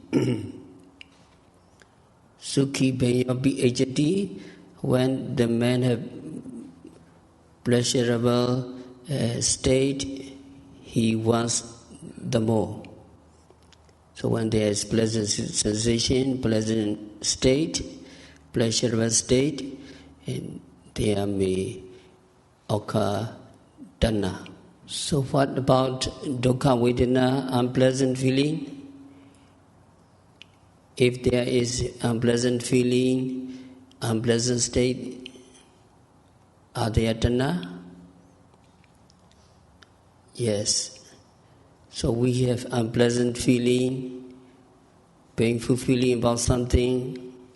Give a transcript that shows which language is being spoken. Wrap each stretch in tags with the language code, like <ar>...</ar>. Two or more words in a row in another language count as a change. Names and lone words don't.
<pi>Sukhi Beyopi Ejati,</pi> <en>when the man have pleasurable state, he wants the more. So when there is pleasant sensation, pleasant state, pleasurable state, and there may occur Dhamma. So what about</en> <pi>dukkha vedana,</pi> <en>unpleasant feeling? If there is unpleasant feeling, unpleasant state, are there Dhamma? Yes. So we have unpleasant feeling, painful feeling about something.</en>